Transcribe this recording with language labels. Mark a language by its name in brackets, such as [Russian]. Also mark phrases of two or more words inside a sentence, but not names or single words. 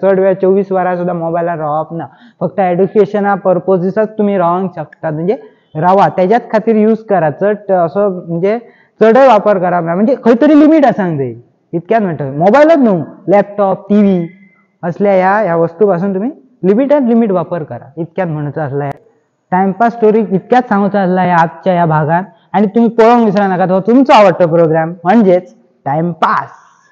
[Konkani] चड वेळ 24 वरां सुद्धा मोबायलार रावप ना. फक्त [English] education purposes [Konkani] तुम्ही रावंक शकता म्हणजे रावा त्याच्याच खातीर यूज करा. चड असो म्हणजे चडय वापर करा म्हणजे खंय तरी लिमिट आसांक जाय इतक्यात म्हणटा. मोबायलच न्हू [English] laptop TV [Konkani] असल्या ह्या वस्तू पासून तुम्ही लिमिट वापर करा इतक्यात म्हणूचा असला. [English] timepass story [Konkani] इतक्याच सांगूचा असला या आजच्या या भागात. आणि तुम्ही पळोवंक विसरा नाका तो तुमचो आवडतो प्रोग्राम म्हणजेच टाइमपास.